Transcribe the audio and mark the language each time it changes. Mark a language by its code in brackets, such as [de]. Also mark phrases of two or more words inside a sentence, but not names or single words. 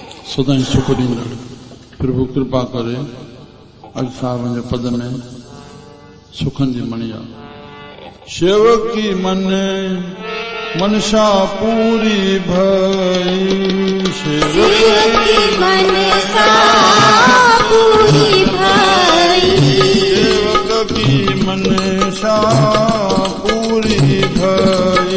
[sd] सदाई सुख ॾींदड़ प्रभु कृपा करे अॼु साहिब जे पद में सुखनि जी मणी आहे। [pa] ਸੇਵਕੀ ਮਨ ਮਨਸਾ ਪੂਰੀ ਭਈ, ਸੇਵਕੀ ਮਨਸਾ ਪੂਰੀ ਭਈ, ਸੇਵਕੀ ਮਨਸਾ ਪੂਰੀ ਭਈ,